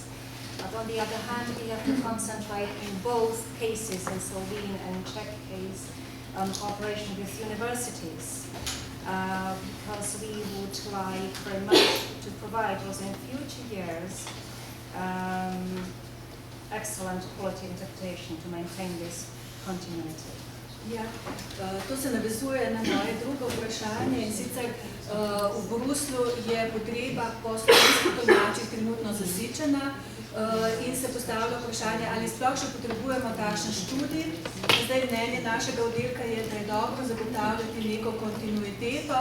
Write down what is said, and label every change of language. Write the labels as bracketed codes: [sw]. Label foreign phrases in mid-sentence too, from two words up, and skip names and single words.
[en] But on the other hand, we have to concentrate in both cases, in Slovene and Czech case, on cooperation with universities. Because we would like very much to provide also in future years excellent quality interpretation to maintain this continuity. [sl] Ja, to se navezuje na moje drugo vprašanje. vprašanje, in sicer v Bruslju je potreba po slovenskih tolmačih trenutno zasičena in se postavlja vprašanje, ali sploh še potrebujemo takšen študij. Zdaj mnenje našega oddelka je, da je dobro zagotavljati neko kontinuiteto.